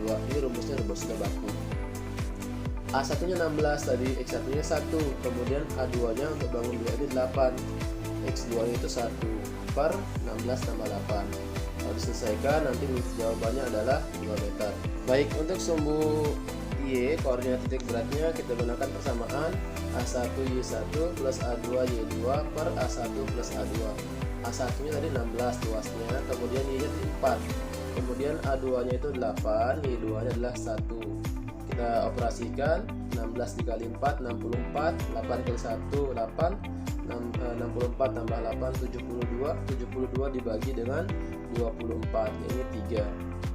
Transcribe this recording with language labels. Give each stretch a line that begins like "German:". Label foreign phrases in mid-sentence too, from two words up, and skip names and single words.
Indonesian: Ini rumusnya rumus sudah baku. A1 nya 16 tadi, X1 nya 1, kemudian A2 nya untuk bangun 2 ini 8, X2 nya itu 1 per 16 tambah 8. Kalau diselesaikan nanti jawabannya adalah 2 meter. Baik, untuk sumbu Y koordinat titik beratnya kita gunakan persamaan A1 Y1 plus A2 Y2 per A1 plus A2. A1 nya tadi 16 luasnya, kemudian Y nya 4, kemudian A2 nya itu 8, Y2 nya adalah 1. Kita operasikan 16 dikali 4 64, 8 kali 1 8, 64 tambah 8 72 dibagi dengan 24, ini 3.